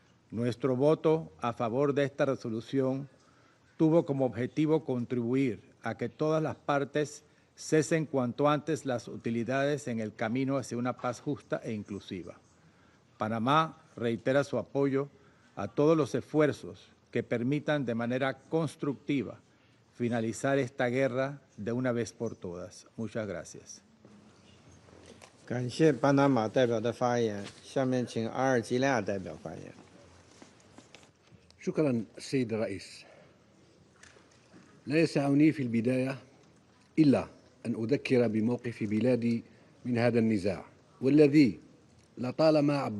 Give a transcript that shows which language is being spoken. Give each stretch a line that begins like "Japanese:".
Spanish: Nuestro voto a favor de esta resolución tuvo como objetivo contribuir a que todas las partes cesen cuanto antes las hostilidades en el camino hacia una paz justa e inclusiva. Panamá reitera su apoyo a todos los esfuerzos que permitan de manera constructiva finalizar esta guerra de una vez por todas. Muchas gracias.
Chinese: 感谢巴拿马代表的发言，下面请阿尔及利亚代表发言。
Arabic: شكرا السيد الرئيس. لا يسعني في البداية إلا أن أذكر بموقف بلادي من هذا النزاع والذي لطالما